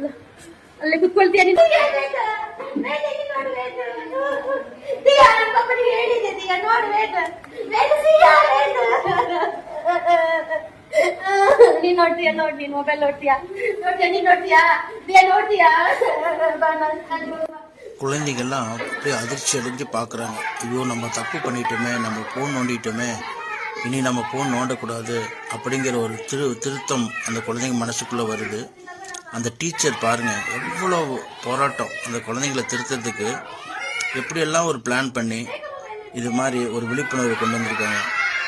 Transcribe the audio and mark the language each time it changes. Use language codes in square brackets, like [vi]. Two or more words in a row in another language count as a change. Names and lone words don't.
[kn] ಅಲ್ಲೇ ಕುತ್ಕೊಳ್ತೀಯ ನೀನು. ನೀನ್ ನೋಡ್ತೀಯ, ನೀನ್ ಮೊಬೈಲ್ ನೋಡ್ತೀಯಾ, ನೀನ್ ನೋಡ್ತೀಯಾ. [ta] குழந்தைங்கள்லாம் அப்படியே அதிர்ச்சி அடைஞ்சு பார்க்குறாங்க. ஐயோ, நம்ம தப்பு பண்ணிட்டோமே, நம்ம ஃபோன் நோண்டிட்டோமே, இனி நம்ம ஃபோன் நோண்டக்கூடாது அப்படிங்கிற ஒரு திருத்தம் அந்த குழந்தைங்க மனசுக்குள்ளே வருது. அந்த டீச்சர் பாருங்கள், எவ்வளோ போராட்டம் அந்த குழந்தைங்கள திருத்தத்துக்கு எப்படியெல்லாம் ஒரு பிளான் பண்ணி இது மாதிரி ஒரு விழிப்புணர்வு கொண்டு வந்திருக்காங்க.